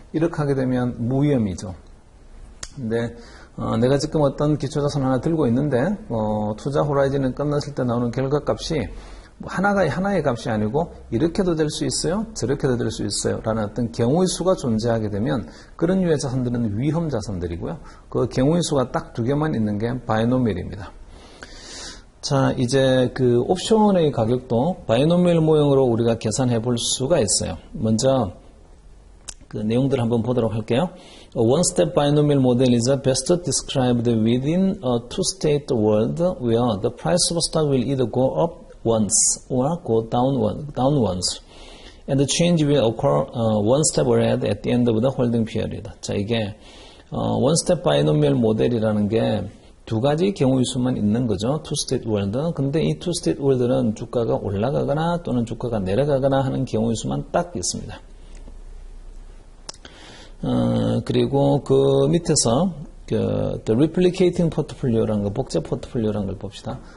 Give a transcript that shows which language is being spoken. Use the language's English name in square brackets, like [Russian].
[Korean] 이렇게 하게 되면 무위험이죠. 근데 내가 지금 어떤 기초자산 하나 들고 있는데 투자 호라이즌이 끝났을 때 나오는 결과값이 하나의 값이 아니고 이렇게도 될 수 있어요, 저렇게도 될 수 있어요 라는 어떤 경우의 수가 존재하게 되면 그런 유의 자산들은 위험 자산들이고요. 그 경우의 수가 딱 2개만 있는 게 바이노미얼입니다. 자, 이제 옵션의 가격도 바이노미얼 모형으로 우리가 계산해 볼 수가 있어요. 먼저 내용들을 한번 보도록 할게요. [English] A one-step binomial model is best described within a two-state world where the price of a stock will either go up once or go down once, and the change will occur one step ahead at the end of the holding period. [Korean] 자, 이게 one-step binomial 모델이라는 게 2가지 경우의 수만 있는 거죠. [English] two-state world. [Korean] 근데 이 two-state world는 주가가 올라가거나 또는 주가가 내려가거나 하는 경우의 수만 딱 있습니다. 그리고 그 밑에서 the replicating portfolio라는 거, 복제 포트폴리오라는 걸 봅시다.